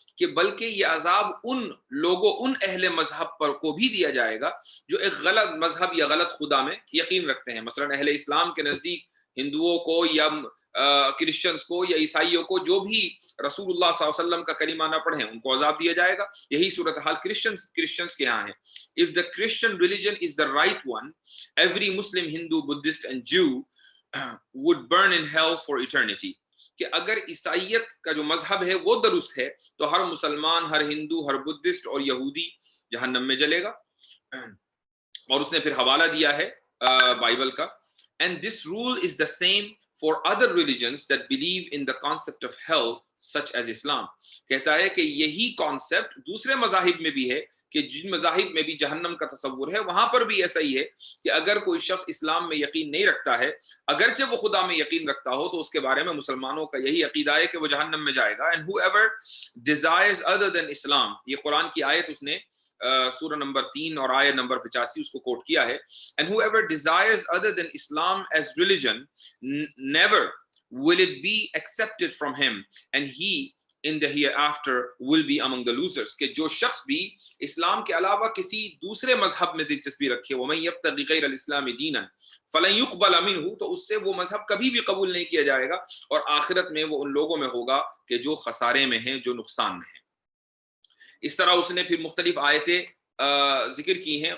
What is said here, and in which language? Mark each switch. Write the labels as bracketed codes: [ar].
[ur] کہ بلکہ یہ عذاب ان لوگوں، ان اہل مذہب پر کو بھی دیا جائے گا جو ایک غلط مذہب یا غلط خدا میں یقین رکھتے ہیں. مثلا اہل اسلام کے نزدیک ہندوؤں کو یا کرسچنس کو یا عیسائیوں کو جو بھی رسول اللہ صلی اللہ علیہ وسلم کا کلمہ نہ پڑھیں ان کو عذاب دیا جائے گا. یہی صورتحال کرسچنس کے یہاں ہے. [en] If the Christian religion is the right one, every Muslim, Hindu, Buddhist and Jew would burn in hell for eternity. [ur] کہ اگر عیسائیت کا جو مذہب ہے وہ درست ہے تو ہر مسلمان، ہر ہندو، ہر بدھسٹ اور یہودی جہنم میں جلے گا. اور اس نے پھر حوالہ دیا ہے بائبل کا. [en] And this rule is the same for other religions that believe in the concept of hell such as Islam. [ur] کہتا ہے کہ یہی کانسیپٹ دوسرے مذاہب میں بھی ہے کہ جن مذاہب میں بھی جہنم کا تصور ہے وہاں پر بھی ایسا ہی ہے کہ اگر کوئی شخص اسلام میں یقین نہیں رکھتا ہے، اگرچہ وہ خدا میں یقین رکھتا ہو، تو اس کے بارے میں مسلمانوں کا یہی عقیدہ ہے کہ وہ جہنم میں جائے گا. [en] And whoever desires other than Islam، [ur] یہ قرآن کی آیت اس نے سورہ نمبر 3 اور آیت نمبر 85 اس کو کوٹ کیا ہے. [en] And whoever desires other than Islam as religion, never will it be accepted from him, and he in the hereafter will be among the losers. [ur] کہ جو شخص بھی اسلام کے علاوہ کسی دوسرے مذہب میں دلچسپی رکھے، [ar] وَمَن يَبْتَغِ غَيْرَ الْإِسْلَامِ دِينًا فَلَن يُقْبَلَ مِنْهُ، [ur] تو اس سے وہ مذہب کبھی بھی قبول نہیں کیا جائے گا اور آخرت میں وہ ان لوگوں میں ہوگا کہ جو خسارے میں ہیں، جو نقصان میں ہیں. اس طرح اس نے پھر مختلف آیتیں ذکر کی ہیں.